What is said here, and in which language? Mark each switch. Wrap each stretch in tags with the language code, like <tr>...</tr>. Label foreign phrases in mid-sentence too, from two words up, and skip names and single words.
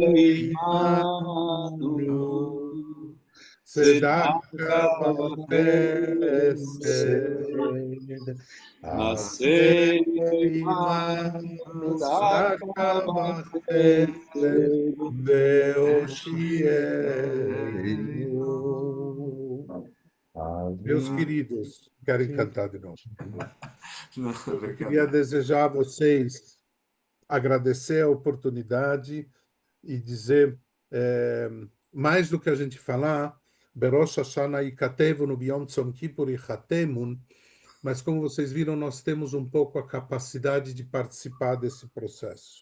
<he>עמנו צדקה וחסד עשה עמנו צדקה וחסד והושיענו.</he> <pt>Meus queridos, querem cantar de novo. Eu queria desejar a vocês, agradecer a oportunidade e dizer, mais do que a gente falar,</pt> <he>בראש השנה יכתבון וביום צום כיפור יחתמון,</he> <pt>mas como vocês viram, nós temos um pouco a capacidade de participar desse processo.</pt>